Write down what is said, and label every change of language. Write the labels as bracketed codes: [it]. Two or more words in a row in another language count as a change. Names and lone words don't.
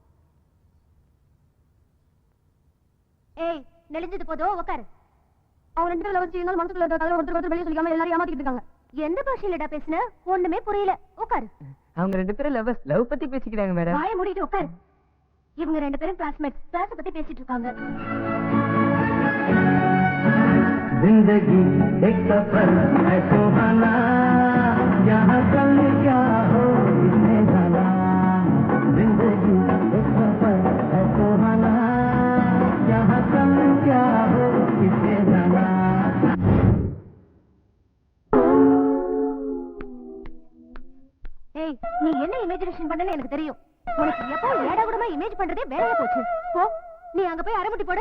[ta] ஏய், நெளிஞ்சது போதும், உட்காரு. அவங்க ரெண்டு பேரும் லவ் செய்யுங்க, மனசுக்குள்ள இருக்க கதை ஒருத்தர் வெளியே சொல்லிக்காம எல்லாரும் ஏமாத்திட்டு இருக்காங்க. எந்த பாஷையிலடா பேசுன? ஒண்ணுமே புரியல. உட்காரு. அவங்க ரெண்டு பேரும் லவ் பத்தி பேசிக்கிறாங்க மேடம். வாயை மூடிட்டு உட்காரு. இவங்க ரெண்டு பேரும் கிளாஸ்மேட்ஸ், கிளாஸ் பத்தி பேசிட்டு இருக்காங்க. [hi] जिंदगी एक सफर है सुहाना, यहाँ कल क्या हो इसने जाना। जिंदगी एक सफर है सुहाना, यहाँ कल क्या हो इसने जाना। [ta] ஏய், நீ என்ன இமேஜினேஷன் பண்ணனு எனக்கு தெரியும். உனக்கு எப்போ ஏடா கூடமா இமேஜ் பண்றதே வேலையா போச்சு. போ, நீ அங்க போய் அரைமுட்டி போடு.